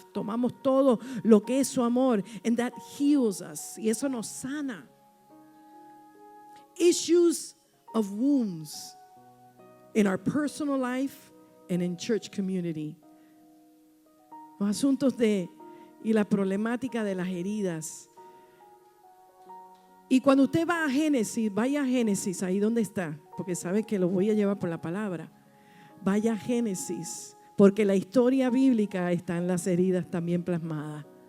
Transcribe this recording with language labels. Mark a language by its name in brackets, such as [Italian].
[Spanish] Tomamos todo lo que es su amor. [English] And that heals us. [Spanish] Y eso nos sana. [English] Issues of wounds in our personal life and in church community. [Spanish] Los asuntos y la problemática de las heridas. Y cuando usted va a Génesis, vaya a Génesis, ahí donde está, porque sabe que lo voy a llevar por la palabra. Vaya a Génesis, porque la historia bíblica está en las heridas también plasmadas.